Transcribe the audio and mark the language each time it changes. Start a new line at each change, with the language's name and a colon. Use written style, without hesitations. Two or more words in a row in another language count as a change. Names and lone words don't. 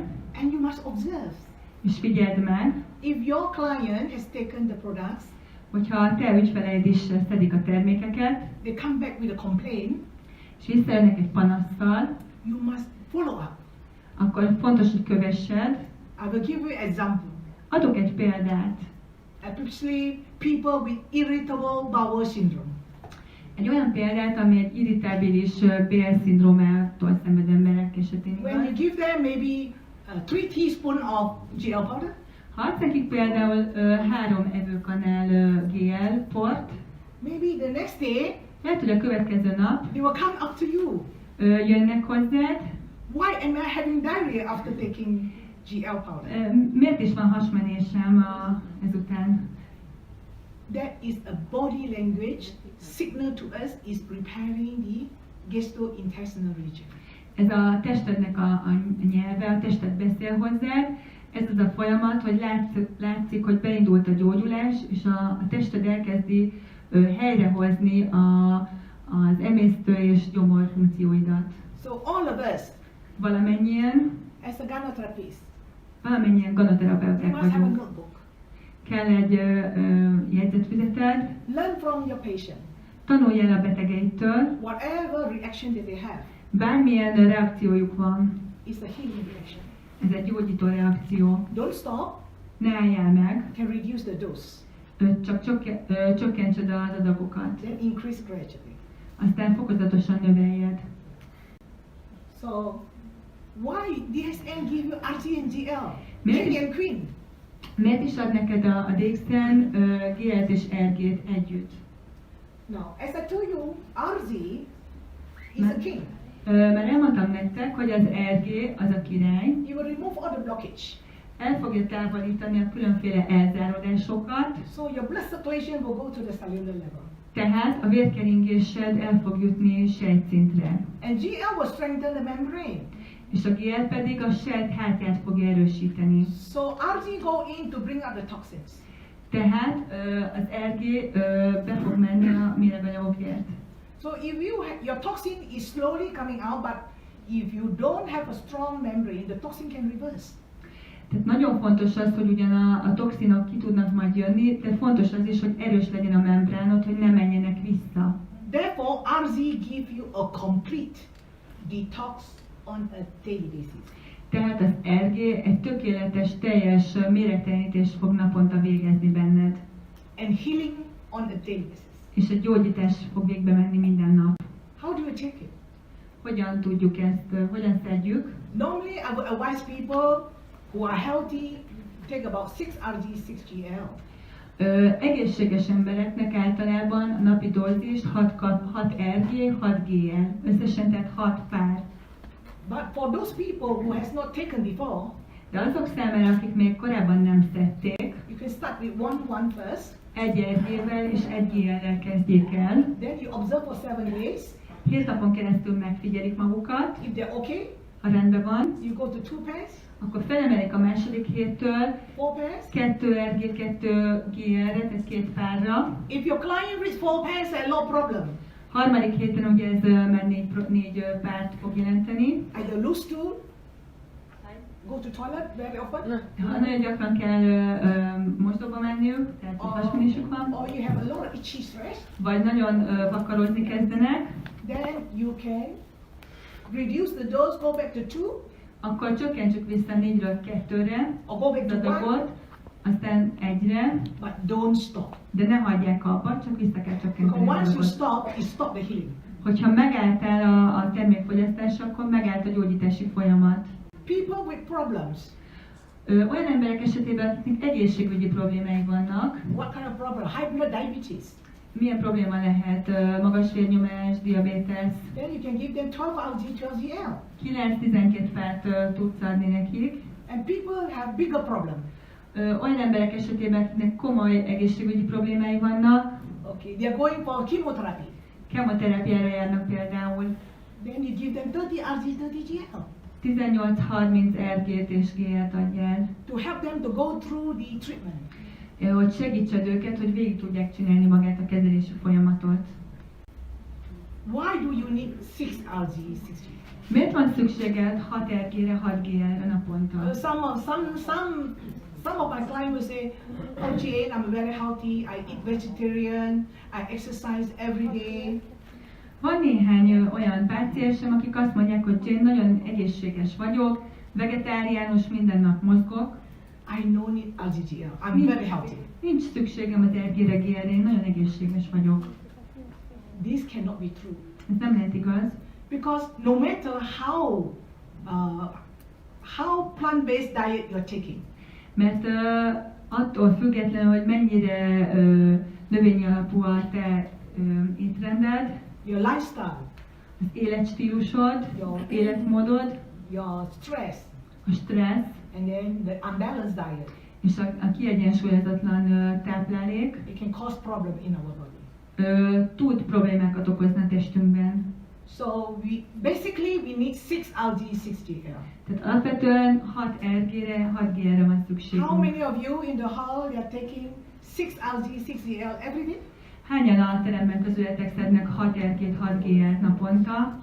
English: And you must observe.
Hungarian: és figyeld meg,
English: If your client has taken the products,
Hungarian: hogyha a te ügyfeleid is szedik a termékeket,
English: they come back with a complaint,
Hungarian: és visszajönnek egy panasszal,
English: you must follow up.
Hungarian: akkor fontos, hogy kövessed.
English: I will give you an example.
Hungarian: Adok egy példát.
English: Especially people with irritable bowel syndrome.
Hungarian: Egy olyan példát, ami egy irritábilis bélszindrómától szenvedő emberek esetén
English: When you
Hungarian: igaz.
English: give them maybe 3 teaspoons of GL powder,
Hungarian: Ha adsz nekik például 3 evőkanál GL port,
English: maybe the next day
Hungarian: lehet, hogy a következő nap
English: they will come up to you.
Hungarian: jönnek hozzád.
English: Why am I having diarrhea after taking GL powder?
Hungarian: Miért is van hasmenésem ezután?
English: That is a body language signal to us is preparing the gastrointestinal region.
Hungarian: Ez a testednek a nyelve, a tested beszél hozzád. Ez az a folyamat, hogy látszik, hogy beindult a gyógyulás, és a tested elkezdi helyrehozni az emésztő és gyomor funkcióidat.
English: So all of us,
Hungarian: Valamennyien
English: as a gynotherapist,
Hungarian: ganoterapeuták
English: you must have a
Hungarian: vagyunk.
English: notebook.
Hungarian: Kell egy jegyzetfüzeted,
English: Learn from your patient.
Hungarian: tanulj el a betegeitől,
English: Whatever reaction that they have
Hungarian: bármilyen reakciójuk van,
English: is a healing reaction.
Hungarian: ez egy gyógyító reakció.
English: Don't stop,
Hungarian: Ne álljál meg,
English: can reduce the dose,
Hungarian: csak csökkentsed az adagokat,
English: then increase gradually.
Hungarian: aztán fokozatosan növeljed.
English: So, why DXN give you RG and GL? Maybe- King and Queen.
Hungarian: Miért is ad neked a DXN GL-t és RG-t együtt?
English: Now, as I told you, RG is
Hungarian: Ma-
English: a king.
Hungarian: Már elmondtam nektek, hogy az RG az a király,
English: He will remove all the blockage.
Hungarian: el fogja távolítani a különféle elzárodásokat,
English: So your blood circulation will go to the cellular level.
Hungarian: tehát a vérkeringésed el fog jutni sejtszintre.
English: And GL will strengthen the membrane.
Hungarian: És a GL pedig a sejt hátját fogja erősíteni.
English: So RG go in to bring out the toxins.
Hungarian: Tehát az RG be fog menni a méreganyagokért.
English: So if your toxin is slowly coming out, but if you don't have a strong membrane, the toxin can reverse.
Hungarian: Tehát nagyon fontos az, hogy ugyan a toxinok ki tudnak majd jönni, de fontos az is, hogy erős legyen a membránod, hogy ne menjenek vissza.
English: Therefore, RZ gives you a complete detox on a daily basis.
Hungarian: Tehát az RG egy tökéletes, teljes méregtelenítést fog naponta végezni benned.
English: And healing on a daily basis.
Hungarian: És egy gyógyítás fog végbe menni minden nap.
English: How do you take it?
Hungarian: Hogyan tudjuk ezt, hogyan szedjük?
English: Normally, I would advise people who are healthy take about 6 RG, 6 GL.
Hungarian: Egészséges embereknek általában a napi dózist 6 RG, 6 GL, összesen tehát 6 pár.
English: But for those people who has not taken before,
Hungarian: De azok számára, akik még korábban nem szedték,
English: you can start with one first.
Hungarian: egy RG-vel és egy GL-rel kezdjék el.
English: Then you observe for 7 days.
Hungarian: 7 napon keresztül megfigyelik magukat,
English: If they're okay,
Hungarian: ha rendben van,
English: you go to 2 pairs,
Hungarian: akkor felemelik a második héttől
English: 4 pairs.
Hungarian: 2 RG, 2 GL-re, tehát 2 párra.
English: If your client reads 4 pairs, then no problem.
Hungarian: Harmadik héten ugye ez már 4 párt fog jelenteni.
English: Either lose stool, go to toilet very often,
Hungarian: Ha nagyon gyakran kell mosdóba menniük, tehát hasmenésük van,
English: or you have a lot of itchy stress,
Hungarian: vagy nagyon vakarozni kezdenek,
English: then you can reduce the dose, go back to 2,
Hungarian: akkor csökkentsük vissza 4-ről 2-re
English: or go back
Hungarian: az
English: to 1,
Hungarian: adagot, aztán 1-re,
English: but don't stop.
Hungarian: de ne hagyják abba, csak vissza kell
English: Because
Hungarian: csökkenteni az
English: once you
Hungarian: adagot.
English: stop, you stop the healing.
Hungarian: Hogyha megálltál a termékfogyasztás, akkor megállt a gyógyítási folyamat.
English: People with problems,
Hungarian: Olyan emberek esetében, akiknek egészségügyi problémáik vannak,
English: What kind of problem? High blood diabetes.
Hungarian: milyen probléma lehet? Magas vérnyomás, diabétesz.
English: Then you can give them 12 RG, 12 GL.
Hungarian: 9-12 fát tudsz adni nekik.
English: And people have bigger problem.
Hungarian: Olyan emberek esetében, akiknek komoly egészségügyi problémái vannak,
English: Okay, they are going for chemotherapy.
Hungarian: kemoterápiára járnak például.
English: Then you give them 30 RG, 30 GL
Hungarian: 18-30 RG-t és GL-t adjál,
English: to help them to go through the treatment.
Hungarian: hogy segítsed őket, hogy végig tudják csinálni magát a kezelési folyamatot.
English: Why do you need 6 RG, 6 GL?
Hungarian: Miért van szükséged 6 RG-re, 6 GL-re naponta?
English: Some of my clients will say, oh Jane, I'm very healthy, I eat vegetarian, I exercise every day.
Hungarian: Van néhány olyan páciensem, akik azt mondják, hogy én nagyon egészséges vagyok, vegetáriánus, minden nap mozgok.
English: I no need RGGL, I'm very healthy.
Hungarian: Nincs szükségem az RG-re, GL-re, én nagyon egészséges vagyok.
English: This cannot be true.
Hungarian: Ez nem lehet igaz,
English: Because no matter how plant-based diet you're taking,
Hungarian: mert attól függetlenül, hogy mennyire növényi alapú a te étrended,
English: your lifestyle,
Hungarian: az életstílusod, Jó. életmódod,
English: your stress,
Hungarian: a stressz
English: and then the unbalanced diet,
Hungarian: és a kiegyensúlyozatlan táplálék
English: it can cause problem in our body.
Hungarian: tud problémákat okozni a testünkben.
English: So basically we need 6 RG, 6 GL.
Hungarian: Tehát alapvetően 6 RG-re, 6 GL-re van szükségünk.
English: How many of you in the hall are taking 6 RG, 6 GL every day?
Hungarian: Hányan a teremben közületek szednek 6 RG-t, 6 GL-t naponta?